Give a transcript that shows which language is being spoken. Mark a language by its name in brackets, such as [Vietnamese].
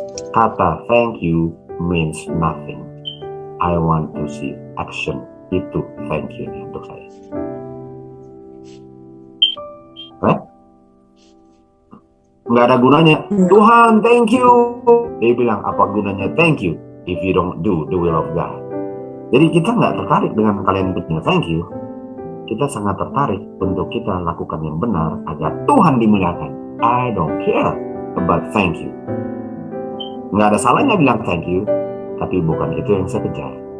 [English] Kata thank you means nothing. I want to see action. [Indonesian] Itu thank you untuk saya. Nggak ada gunanya. Tuhan, thank you. Dia bilang, apa gunanya thank you [English] if you don't do the will of God? [Indonesian] Jadi kita nggak tertarik dengan kalian punya thank you. Kita sangat tertarik untuk kita lakukan yang benar agar Tuhan dimuliakan. [English] I don't care about thank you. [Indonesian] Nggak ada salahnya bilang thank you, tapi bukan itu yang saya kejar.